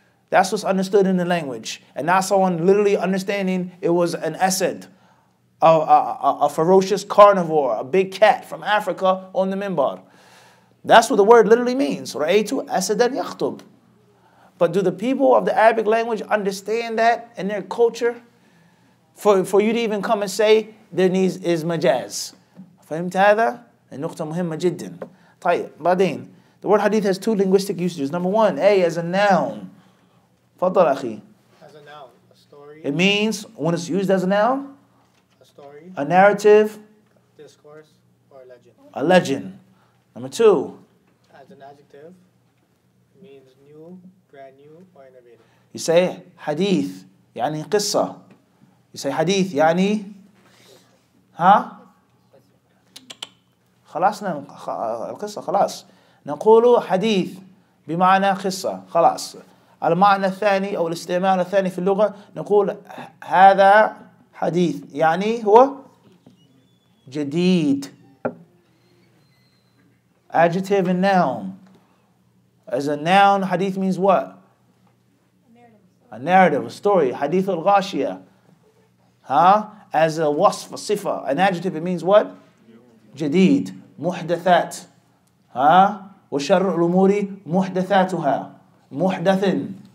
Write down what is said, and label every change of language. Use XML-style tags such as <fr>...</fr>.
<en>That's what's understood in the language. And not someone literally understanding it was an asad, a ferocious carnivore, a big cat from Africa on the minbar. That's what the word literally means. Ra'aytu asadan yakhtub. But do the people of the Arabic language understand that in their culture? For you to even come and say there needs is majaz.</en> <ar>فهمت هذا؟ النقطة مهمة جدا. طيب بعدين.</ar> <en>The word hadith has 2 linguistic usages. Number 1, A as a noun.</en> <ar>فضل أخي.</ar> <en>As a noun, a story It means, when it's used as a noun, a story, a narrative, discourse, or legend. a legend. Number 2, As an adjective, it means new, brand new, or innovative. you say hadith,</en> <ar>يعني قصة.</ar> <en>You say hadith,</en> <ar>يعني خلاص القصة خلاص. نقول حديث بمعنى قصة خلاص. المعنى الثاني أو الاستعمال الثاني في اللغة نقول هذا حديث يعني هو جديد.</ar> <en>Adjective and noun. As a noun, hadith means what? A narrative, a story. Hadith al-ghashiyah. As a wasf, a sifa. An adjective, it means what?</en> <ar>جديد. محدثات. وشر الأمور محدثاتها. محدث.</ar>